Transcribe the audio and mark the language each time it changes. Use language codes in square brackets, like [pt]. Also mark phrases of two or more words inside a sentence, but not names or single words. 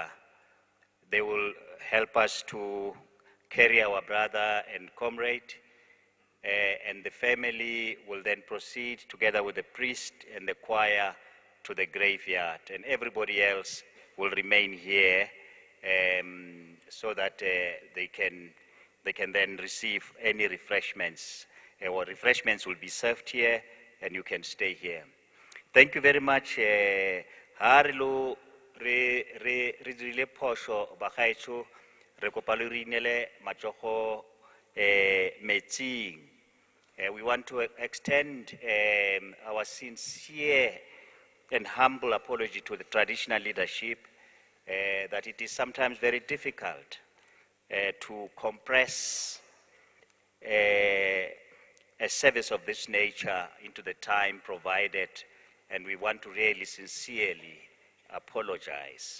[en] They will help us to carry our brother and comrade, and the family will then proceed together with the priest and the choir to the graveyard, and everybody else will remain here so that they can then receive any refreshments. Or refreshments will be served here, and you can stay here. Thank you very much. [tn] Harilo re dirile phoso bagaetsho re kopa le re inele matsogo metsing. [en] We want to extend our sincere and humble apology to the traditional leadership that it is sometimes very difficult to compress a service of this nature into the time provided, and we want to really sincerely apologize.